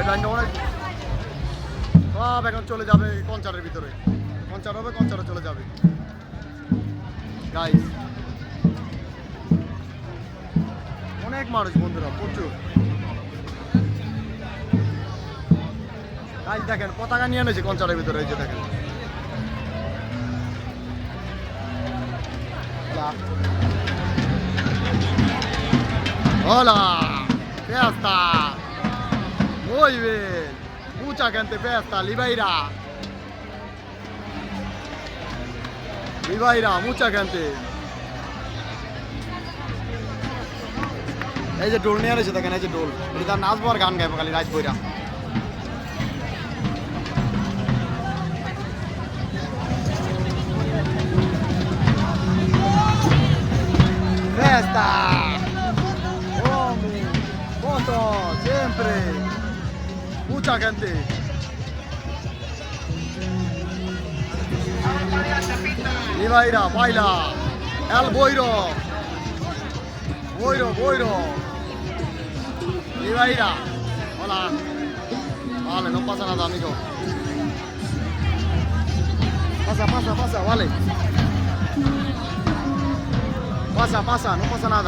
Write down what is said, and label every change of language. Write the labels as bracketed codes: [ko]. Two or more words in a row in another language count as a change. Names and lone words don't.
[bn] এটা অনেক সব এখন চলে যাবে কনসার্টের ভিতরে, কনসার্ট হবে, কনসার্টে চলে যাবে গাইস। অনেক মানুষ বন্ধুরা, প্রচুর গাইস দেখেন। পতাকা নিয়ে এনেছে কনসার্টের ভিতরে, এই যে দেখেন। [es] Hola, fiesta, muy bien, mucha gente fiesta, Libeira, Libeira, mucha gente. [bn] এই যে ঢোল নিয়ে আসছে দেখেন, এই যে ঢোল, এটা নাচবো আর গান গাইবো খালি রাত বইরা। [es] Fiesta. Siempre mucha gente. Libaira, baila. El boiro. Boiro, boiro. Libaira. Hola. Vale, no pasa nada, amigo. Pasa, pasa, pasa, vale. Pasa, pasa, no pasa nada.